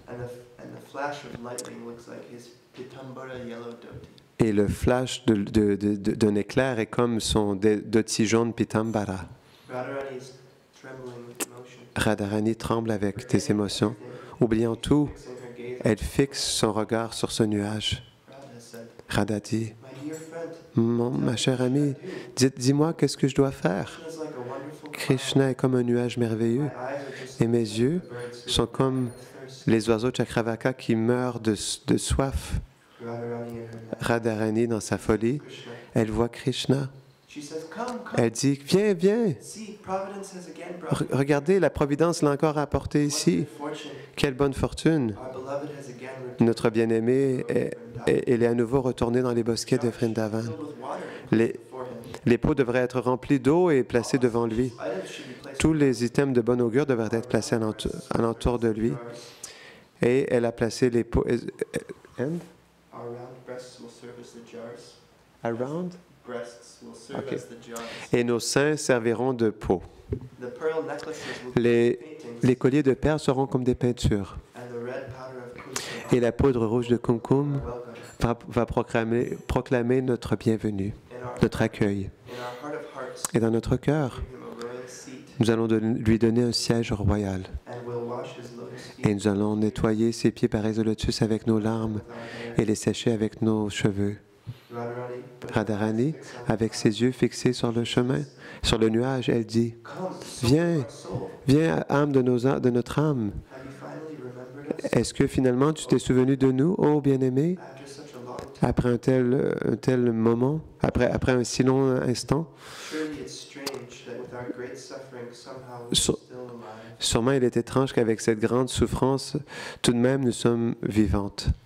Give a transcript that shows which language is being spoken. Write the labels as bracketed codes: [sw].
[en] And the flash of lightning looks like his pitambara yellow dhoti. [fr] Et le flash d'un éclair est comme son dhoti jaune pitambara. [en] Radharani is trembling with emotion. [fr] Radharani tremble avec des émotions. Oubliant tout, [en] Fixing her gaze, [fr] elle fixe son regard sur ce nuage. [en] Radha said, [fr] Radha dit, [en] "My dear friend, [fr] ma chère amie, dis-moi qu'est-ce que je dois faire. [en] Krishna is like a wonderful cloud. [fr] Krishna est comme un nuage merveilleux [en] My eyes are just [fr] et mes yeux [en] like the birds who [fr] sont comme [en] die of thirst." [fr] les oiseaux Chakravaka qui meurent de soif. [en] Radharani in her night, Radharani, dans sa folie, Krishna, [fr] elle voit Krishna. [en] She says, come, come. [fr] Elle dit, viens, viens. [en] See, Providence has again brought you. [fr] Regardez, la Providence l'a encore apporté [en] What [fr] ici. [en] good fortune. [fr] Quelle bonne fortune. [en] Our beloved has again returned. [fr] Notre bien-aimé est à nouveau retourné dans les bosquets de Vrindavan. [en] Filled with water [fr] Les, [en] before him. [fr] les pots devraient être remplis d'eau et placés devant lui. [en] Items should be placed [fr] Tous les items de bon augure devraient être placés alentour de lui. [en] jars. [fr] Et elle a placé les pots. [en] And? Our round breasts will serve as the jars. Around? Breasts will serve Okay. as the jars. [fr] Et nos seins serviront de pots. [en] The pearl necklaces will be [fr] Les [en] paintings, [fr] colliers de perles seront comme des peintures. [en] and the red powder of kumkum [fr] Et la poudre rouge de kumkum [en] welcome. [fr] va proclamer notre bienvenue, notre accueil. [en] In our heart of hearts, [fr] Et dans notre cœur, [en] give him a royal seat, [fr] nous allons lui donner un siège royal. [en] and we'll wash his lotus [fr] Et [en] feet [fr] nous allons nettoyer ses pieds par lotus avec nos larmes [en] with our hair. [fr] et les sécher avec nos cheveux. [en] Radharani, with [fr] Radharani, [en] eyes fixed on [fr] avec ses yeux fixés sur le chemin, sur le nuage, elle dit, [en] Come, soul [fr] Viens. [en] of our soul. [fr] viens, âme de notre âme. [en] Have you finally remembered us [fr] Est-ce que finalement tu t'es souvenu de nous, ô bien-aimé, [en] after such a long time? [fr] après un tel moment, après un si long instant? [en] Surely it's strange that with our great suffering somehow we're [fr] So- [en] still alive. [fr] Sûrement il est étrange qu'avec cette grande souffrance, tout de même nous sommes vivantes.